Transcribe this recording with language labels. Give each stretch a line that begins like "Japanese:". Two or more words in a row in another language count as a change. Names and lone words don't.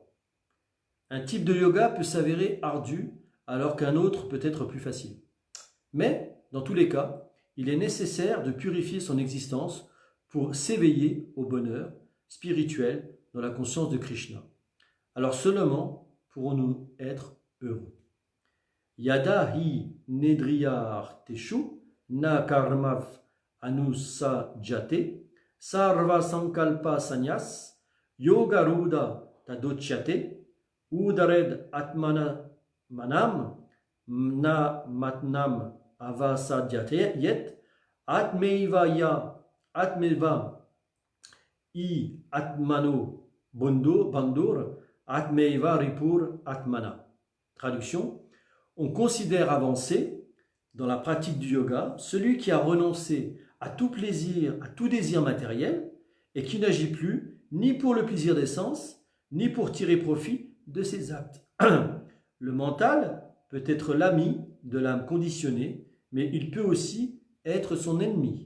French: Un type de yoga peut s'avérer ardu, alors qu'un autre peut être plus facile. Mais, dans tous les cas, il est nécessaire de purifier son existence pour s'éveiller au bonheur spirituel dans la conscience de Krishna. Alors seulement pourrons-nous être heureux.
Sanskrit: Yada hi nedriyarteshu na karmav anusajate sarva sankalpa sanyas yoga ruda tadochyate udared atmana manam na matnam avasadyate yet atmeiva i atmano bandur atmeiva ripur atmana.
French: Traduction. On considère avancé dans la pratique du yoga celui qui a renoncé à tout plaisir, à tout désir matériel et qui n'agit plus ni pour le plaisir des sens ni pour tirer profit de ses actes. Le mental peut être l'ami de l'âme conditionnée, mais il peut aussi être son ennemi.